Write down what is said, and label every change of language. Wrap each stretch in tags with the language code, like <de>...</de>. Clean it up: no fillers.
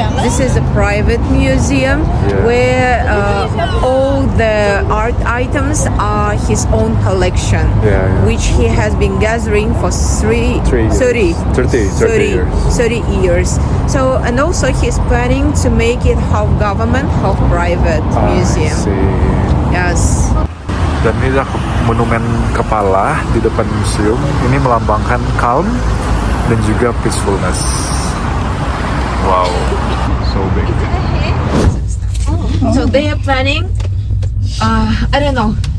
<en>This is a private museum where all the art items are his own collection, which he has been gathering for 30 years. So, and also he's planning to make it half government, half private museum. Yes.</en> <id>Dan ini adalah monumen kepala di depan museum. Ini melambangkan</id> <en>calm</en> <id>dan juga</id> <en>peacefulness. Wow, so big. So they are planning, I don't know,</en>